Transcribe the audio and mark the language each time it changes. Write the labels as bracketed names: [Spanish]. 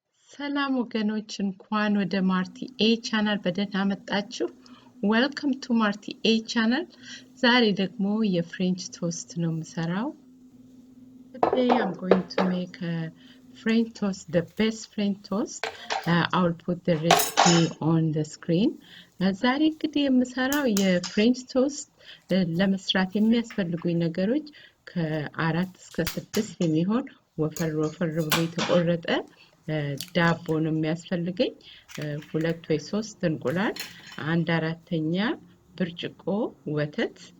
[Amharic] ሰላም ወገኖች እንኳን ወደ ማርቲ ኤ ቻናል በደህና መጣችሁ። [English] Welcome to Martie A Channel. [Amharic] ዛሬ ደግሞ የፍሬንች ቶስት ነው የምሰራው። [English] Today I'm going to make a French toast, the best French toast. I will put the recipe on the screen. [Amharic] ዛሬ እንግዲህ የምሰራው የፍሬንች ቶስት ለመስራት የሚያስፈልጉኝ ነገሮች ከ4 እስከ 6 የሚሆን ወፈር ብሎ የተቆረጠ ዳቦ ነው የሚያስፈልገኝ 2 ወይ 3 እንቁላል 1/4ኛ ብርጭቆ ወተት